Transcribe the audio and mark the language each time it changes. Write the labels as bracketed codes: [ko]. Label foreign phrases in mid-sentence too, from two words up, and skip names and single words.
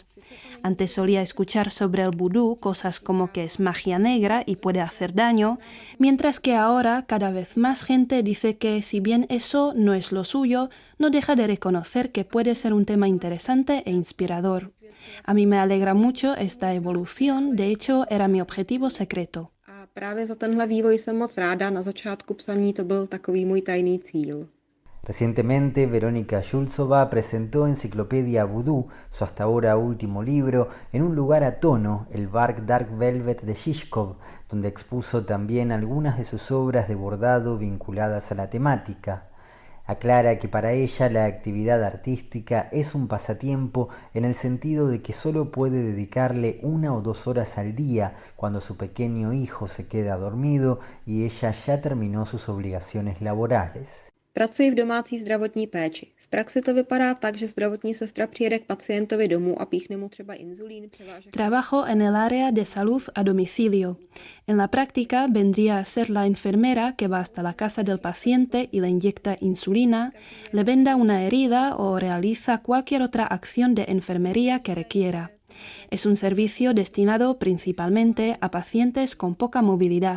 [es] Antes solía escuchar sobre el vudú cosas como que es magia negra y puede hacer daño, mientras que ahora cada vez más gente dice que si bien eso no es lo suyo, no deja de reconocer que puede ser un tema interesante e inspirador. A mí me alegra mucho esta evolución, de hecho era mi objetivo secreto. [cs] Právě za tenhle vývoj jsem moc ráda, na začátku psaní to byl takový můj tajný cíl. [es] Recientemente, Veronika Šulcová presentó Enciclopedia Vudú, su hasta ahora último libro, en un lugar a tono, el bar Dark Velvet de Žižkov, donde expuso también algunas de sus obras de bordado vinculadas a la temática. Aclara que para ella la actividad artística es un pasatiempo en el sentido de que solo puede dedicarle 1 o 2 horas al día cuando su pequeño hijo se queda dormido y ella ya terminó sus obligaciones laborales. [cs] Pracuji v domácí zdravotní péči. V praxi to vypadá tak, že zdravotní sestra přijede k pacientovi domů a píchne mu třeba inzulín. [es] Trabajo en el área de salud a domicilio. En la práctica vendría a ser la enfermera que va hasta la casa del paciente y le inyecta insulina, le venda una herida o realiza cualquier otra acción de enfermería que requiera. Es un servicio destinado principalmente a pacientes con poca movilidad.